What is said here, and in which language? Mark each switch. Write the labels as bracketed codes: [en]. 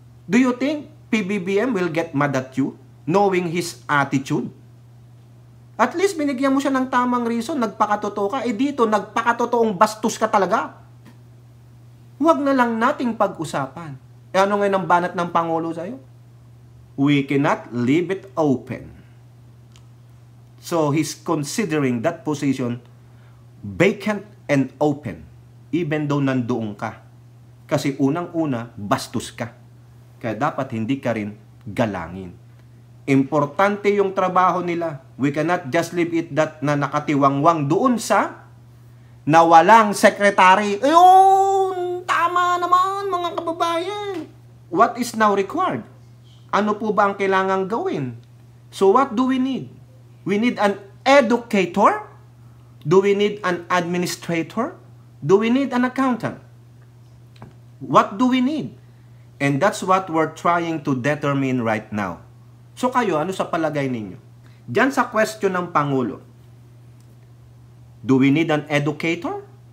[en] Do you think PBBM will get mad at you knowing his attitude? [tl] At least binigyan mo siya ng tamang reason, nagpakatotoo ka. Dito, nagpakatotoong bastos ka talaga. Huwag na lang nating pag-usapan. Ano ngayon ang banat ng Pangulo sa'yo? [en] We cannot leave it open. So, he's considering that position vacant and open, even though [tl] nandoon ka. Kasi unang-una, bastos ka. Kaya dapat hindi ka rin galangin. Importante yung trabaho nila. [en] We cannot just leave it that [tl] na nakatiwangwang doon sa nawalang sekretary. Ayun! Tama naman, mga kababayan. [en] What is now required? [tl] Ano po ba ang kailangang gawin? [en] So what do we need? We need an educator? Do we need an administrator? Do we need an accountant? What do we need? And that's what we're trying to determine right now. [tl] So kayo, ano sa palagay ninyo? Diyan sa [en] question ng Pangulo, do we need an educator?